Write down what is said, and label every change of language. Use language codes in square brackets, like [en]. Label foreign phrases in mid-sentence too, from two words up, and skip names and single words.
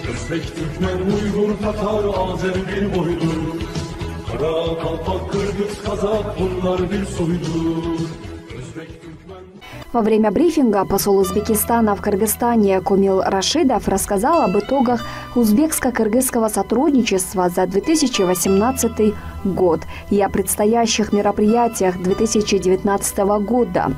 [tr] Özbek, Türkmen, Uygur, Tatar, Azer bir boydur. Kara, Kalpak, Kırgız, Kazak bunlar bir soydur. [ru] Во время брифинга посол Узбекистана в Кыргызстане Комил Рашидов рассказал об итогах узбекско-кыргызского сотрудничества за 2018 год и о предстоящих мероприятиях 2019 года.